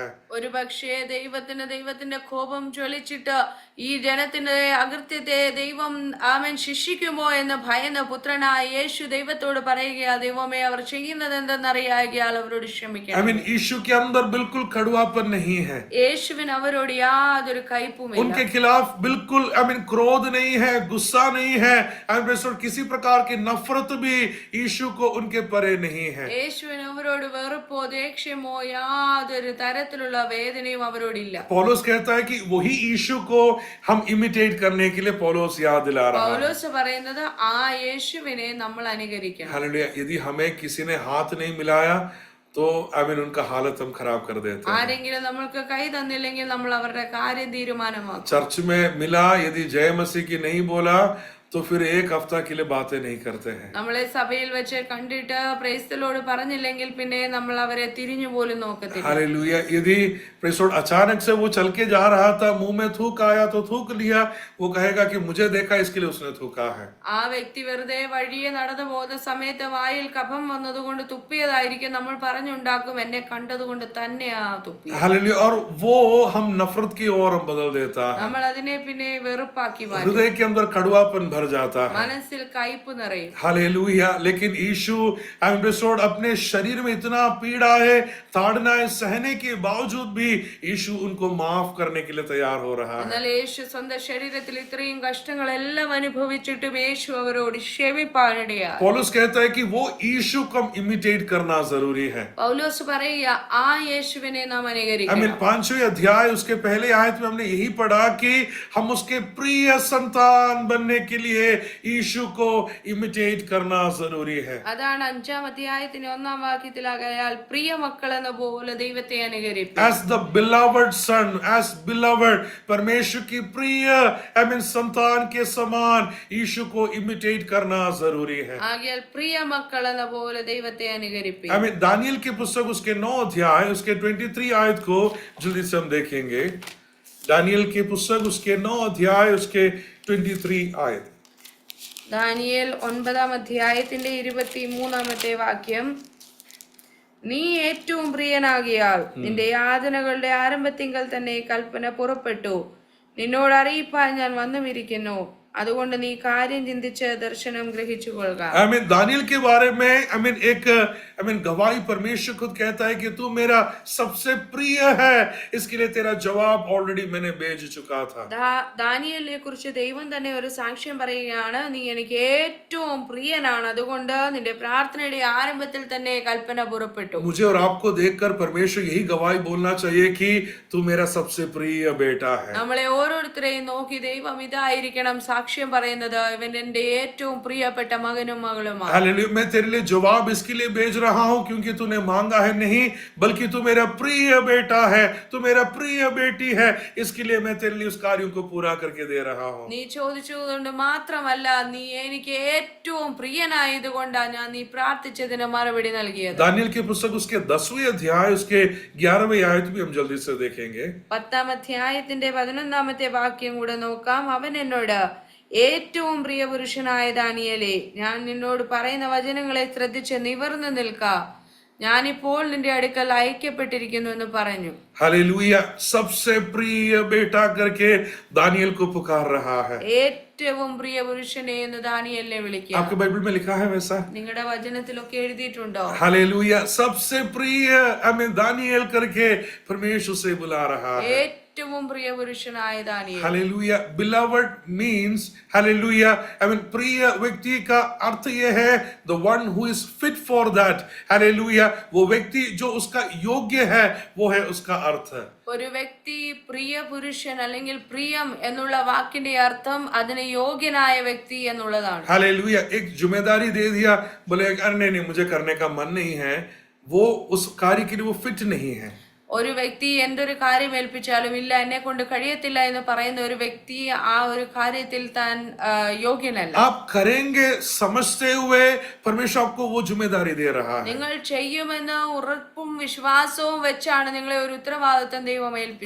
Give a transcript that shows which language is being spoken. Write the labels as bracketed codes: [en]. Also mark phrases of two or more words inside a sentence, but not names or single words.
[ml] ഒരു പക്ഷേ ദൈവത്തിന്റെ കോപം ജ്വലിച്ചിട്ട് ഈ ജനത്തിന്റെ അകൃത്യത്തെ ദൈവം ശിക്ഷിക്കുമോ എന്ന് ഭയന്ന പുത്രനായ യേശു ദൈവത്തോട് പറയുക, ദൈവമേ അവർ ചെയ്യുന്നത് എന്തെന്നറിയാകിയാൽ അവരോട് ക്ഷമിക്കണം. [hi] यीशु के अंदर बिल्कुल कड़वापन नहीं है। [ml] യേശുവിന് അവരോട് യാതൊരു കയ്പുമില്ല. [hi] उनके खिलाफ बिल्कुल क्रोध नहीं है, गुस्सा नहीं है, किसी प्रकार की नफरत भी यीशु को उनके परे नहीं है। [ml] യേശുവിന് അവരോട് വെറുപ്പോ ദേഷ്യമോ യാതൊരു തരത്തിലുള്ള വേദനയും അവരോടില്ല. [hi] पौलुस कहता है कि वही यीशु को हम इमिटेट करने के लिए पौलुस याद दिला रहा है। [ml] പൗലോസ് പറയുന്നത് ആ യേശുവിനെ നമ്മൾ അനുകരിക്കണം. [hi] हालेलुया। यदि हमें किसी ने हाथ नहीं मिलाया तो उनका हालत हम खराब कर देते हैं। [ml] ആരെങ്കിലും നമ്മൾക്ക് കൈ തന്നില്ലെങ്കിൽ നമ്മൾ അവരുടെ കാര്യം തീരുമാനമാക്കും. [hi] चर्च में मिला, यदि जय मसीह की नहीं बोला तो फिर एक हफ्ता के लिए बातें नहीं करते हैं। [ml] നമ്മളെ സഭയിൽ വെച്ച് കണ്ടിട്ട് [en] Praise the Lord [ml] പറഞ്ഞില്ലെങ്കിൽ പിന്നെ നമ്മൾ അവരെ തിരിഞ്ഞു പോലും നോക്കത്തില്ല. [hi] हालेलुया। यदि [en] Praise Lord [hi] अचानक से वो चल के जा रहा था, मुंह में थूक आया तो थूक लिया, वो कहेगा कि मुझे देखा इसके लिए उसने थूका है। [ml] ആ വ്യക്തി വെറുതെ വഴിയെ നടന്നു പോകുന്ന സമയത്ത് വായിൽ കഫം വന്നതുകൊണ്ട് തുപ്പിയതായിരിക്കും നമ്മൾ പറഞ്ഞുണ്ടാക്കും, എന്നെ കണ്ടതുകൊണ്ട് തന്നെയാ തുപ്പി. [hi] हालेलुया। और वो हम नफरत की ओर हम बदल देता है। [ml] നമ്മൾ അതിനെ പിന്നെ വെറുപ്പാക്കി മാറ്റും. [hi] हृदय के अंदर कड़वापन भर जाता है। [ml] മനസ്സിൽ കയ്പ് നിറയും. [hi] हालेलुया। लेकिन यीशु अपने शरीर में इतना पीड़ा है, ताड़नाएं सहने के बावजूद भी यीशु उनको माफ करने के लिए तैयार हो रहा है। [ml] എന്നാൽ യേശു സ്വന്തം ശരീരത്തിൽ ഇത്രയും കഷ്ടങ്ങളെല്ലാം അനുഭവിച്ചിട്ടും യേശു അവരോട് ക്ഷമിപ്പാനിടയാ. [hi] पौलुस कहता है कि वो यीशु को इमिटेट करना जरूरी है। [ml] പൗലോസ് പറയുക, ആ യേശുവിനെ നാം അനുകരിക്കണം. [hi] 5वें अध्याय उसके पहले आयत में हमने यही पढ़ा कि हम उसके प्रिय संतान बनने के लिए यीशु को इमिटेट करना जरूरी है। [ml] അതാണ് 5-ാം അധ്യായത്തിന്റെ 1-ാം വാക്യത്തിലാകയാൽ പ്രിയ മക്കൾ എന്ന പോലെ ദൈവത്തെ അനുകരിപ്പിക്കുക. [en] As the beloved son, as beloved, [hi] परमेश्वर की प्रिय संतान के समान यीशु को इमिटेट करना जरूरी है। [ml] ആകയാൽ പ്രിയ മക്കൾ എന്ന പോലെ ദൈവത്തെ അനുകരിപ്പിക്കുക. [hi] दानियल की पुस्तक उसके 9 अध्याय उसके 23 आयत को जल्दी से हम देखेंगे। दानियल की पुस्तक उसके 9 अध्याय उसके 23 आयत। [ml] ദാനിയേൽ 9-ാം അധ്യായത്തിന്റെ 23-ാമത്തെ വാക്യം, നീ ഏറ്റവും പ്രിയനാകിയാൽ നിന്റെ യാതനകളുടെ ആരംഭത്തിങ്കൽ തന്നെ കൽപ്പന പുറപ്പെട്ടു, നിന്നോട് അറിയിപ്പാൻ ഞാൻ വന്നുമിരിക്കുന്നു, അതുകൊണ്ട് നീ കാര്യം ചിന്തിച്ച് ദർശനം ഗ്രഹിച്ചു കൊള്ളുക. [hi] दानियल के बारे में एक गवाही परमेश्वर खुद कहता है कि तू मेरा सबसे प्रिय है, इसके लिए तेरा जवाब ऑलरेडी मैंने भेज चुका था। [ml] ദാനിയേലിനെ കുറിച്ച് ദൈവം തന്നെ ഒരു സാക്ഷ്യം പറയുകയാണ്, നീ എനിക്ക് ഏറ്റവും പ്രിയനാണ്, അതുകൊണ്ട് നിന്റെ പ്രാർത്ഥനയുടെ ആരംഭത്തിൽ തന്നെ കൽപ്പന പുറപ്പെട്ടു. [hi] मुझे और आपको देखकर परमेश्वर यही गवाही बोलना चाहिए कि तू मेरा सबसे प्रिय बेटा है। [ml] നമ്മളെ ഓരോരുത്തരെയും നോക്കി ദൈവം ഇതായിരിക്കണം സാക്ഷ്യം സാക്ഷ്യം പറയുന്നത് ഇവൻ എന്റെ ഏറ്റവും പ്രിയപ്പെട്ട മകനും മകളുമാണ്. [hi] हालेलुया, मैं तेरे लिए जवाब इसके लिए भेज रहा हूं क्योंकि तूने मांगा है नहीं, बल्कि तू मेरा प्रिय बेटा है, तू मेरा प्रिय बेटी है, इसके लिए मैं तेरे लिए उस कार्यों को पूरा करके दे रहा हूं. [ml] നീ ചോദിച്ചതുകൊണ്ട് മാത്രമല്ല, നീ എനിക്ക് ഏറ്റവും പ്രിയനായത് കൊണ്ടാണ് ഞാൻ നീ പ്രാർത്ഥിച്ചതിന് മറുപടി നൽകിയത്. [hi] दानियल की पुस्तक उसके 10वें अध्याय उसके 11वें आयत भी हम जल्दी से देखेंगे. [ml] 10-ാം അധ്യായത്തിന്റെ 11-ാമത്തെ വാക്യം കൂടെ നോക്കാം. അവൻ എന്നോട്, ഏറ്റവും പ്രിയ പുരുഷനായ ദാനിയേലേ, ഞാൻ നിന്നോട് പറയുന്ന വചനങ്ങളെ ശ്രദ്ധിച്ച് നിവർന്നു നിൽക്ക, ഞാനിപ്പോൾ നിന്റെ അടുക്കൽ അയക്കപ്പെട്ടിരിക്കുന്നു എന്ന് പറഞ്ഞു. [hi] हालेलुया, सबसे प्रिय बेटा करके दानियल को पुकार रहा है. [ml] ഏറ്റവും പ്രിയ പുരുഷനെ എന്ന് ദാനിയേലിനെ വിളിക്കുക. [hi] आपके बाइबल में लिखा है वैसा? [ml] നിങ്ങളുടെ വചനത്തിലൊക്കെ എഴുതിയിട്ടുണ്ടോ? [hi] हालेलुया, सबसे प्रिय हमें दानियल करके परमेश्वर से बुला रहा है. [ml] ഏറ്റവും പ്രിയ പുരുഷനായ ദാനിയേൽ. [hi] हालेलुया, [en] beloved means हालेलुया, I mean [hi] प्रिय व्यक्ति का अर्थ ये है [en] the one who is fit for that. [hi] हालेलुया, वो व्यक्ति जो उसका योग्य है वो है उसका अर्थ. [ml] ഒരു വ്യക്തി പ്രിയ പുരുഷൻ അല്ലെങ്കിൽ പ്രിയം എന്നുള്ള വാക്കിന്റെ അർത്ഥം അതിന് യോഗ്യനായ വ്യക്തി എന്നുള്ളതാണ്. [hi] हालेलुया, एक जिम्मेदारी दे दिया, बोले अरे नहीं मुझे करने का मन नहीं है, वो उस कार्य के लिए वो फिट नहीं है. [ml] ഒരു വ്യക്തി എന്തൊരു കാര്യം ഏൽപ്പിച്ചാലും ഇല്ല എന്നെ കൊണ്ട് കഴിയത്തില്ല എന്ന് പറയുന്ന ഒരു വ്യക്തി ആ ഒരു കാര്യത്തിൽ താൻ യോഗ്യനല്ല. [hi] आप करेंगे समझते हुए परमेश्वर आपको वो जिम्मेदारी दे रहा है. [ml] നിങ്ങൾ ചെയ്യുമെന്ന് ഉറപ്പും വിശ്വാസവും വെച്ചാണ് നിങ്ങളെ ഒരു ഉത്തരവാദിത്തം ദൈവം ഏൽപ്പിച്ചത്.